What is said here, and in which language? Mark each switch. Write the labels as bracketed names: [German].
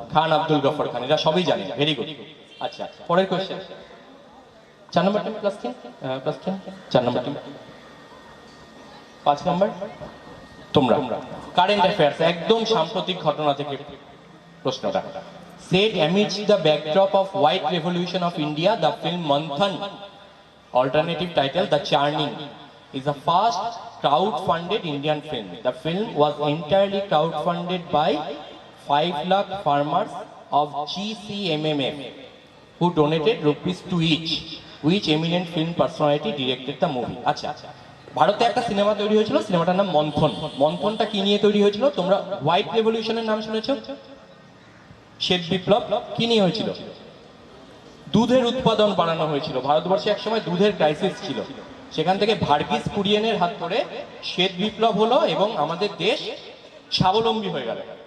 [Bangla] খান আব্দুল গফর খান, এরা সবই জানে। [English] Very good. [Bangla] আচ্ছা, পরের কোয়েশ্চেন। 4 নম্বর টিম +10, 4 নম্বর টিম। 5 নম্বর তোমরা। কারেন্ট অ্যাফেয়ার্স, একদম সাম্প্রতিক ঘটনা থেকে প্রশ্নটা। [English] Set amidst the backdrop of White Revolution of India, the film Manthan, alternative title The Churning, is the first crowd-funded Indian film. The film was entirely crowd-funded by 5 lakh farmers of GCMMF, who donated ₹2 each. Which eminent film personality directed the movie? [Bangla] আচ্ছা, ভারতে একটা cinema তৈরি হয়েছিল, সিনেমাটার নাম মন্থন। মন্থনটা কি নিয়ে তৈরি হয়েছিল? তোমরা হোয়াইট রেভলিউশনের নাম শুনেছো? শ্বেত বিপ্লব কি নিয়ে হয়েছিল? দুধের উৎপাদন বাড়ানো হয়েছিল। ভারতবর্ষে একসময় দুধের ক্রাইসিস ছিল, সেখান থেকে ভার্গিস কুরিয়েনের হাত ধরে শ্বেত বিপ্লব হলো এবং আমাদের দেশ স্বাবলম্বী হয়ে গেল।